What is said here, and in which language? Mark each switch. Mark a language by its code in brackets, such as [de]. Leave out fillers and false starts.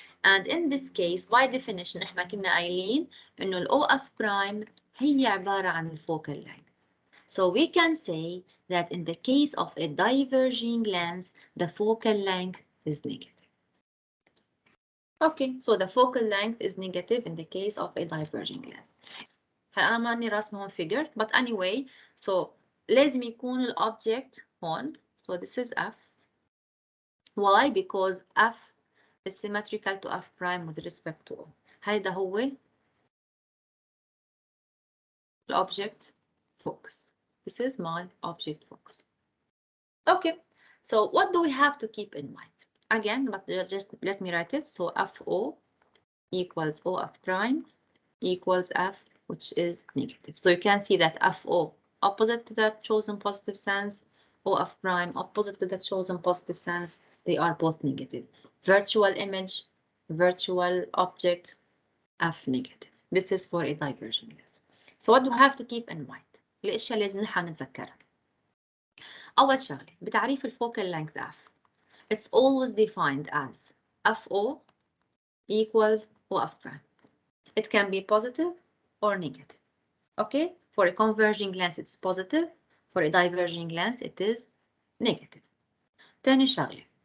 [en] And in this case, by definition, [ar] احنا كنا قايلين إنه ال OF prime هي عبارة عن ال focal length. [en] So we can say that in the case of a diverging lens, the focal length is negative. Okay, so the focal length is negative in the case of a diverging lens. [ar] أنا ماني راسمة هون figure, [en] but anyway, [ar] so لازم يكون ال object هون. [en] So this is F. Why? Because F is symmetrical to F prime with respect to O. [ar] هيدا هو ال object focus. [en] This is my object focus. Okay, so what do we have to keep in mind? Again, but just let me write it. So FO equals OF prime equals F, which is negative. So you can see that FO opposite to the chosen positive sense, OF prime opposite to the chosen positive sense, they are both negative. Virtual image, virtual object, F negative. This is for a diverging lens. So what do we have to keep in mind? [ar] الاشياء اللي لازم نحن نتذكرها. أول شغلة بتعريف الفوكال length F. [en] It's always defined as FO equals OF prime. It can be positive or negative. Okay? For a converging lens, it's positive. For a diverging lens, it is negative. [ar] تاني شغلة.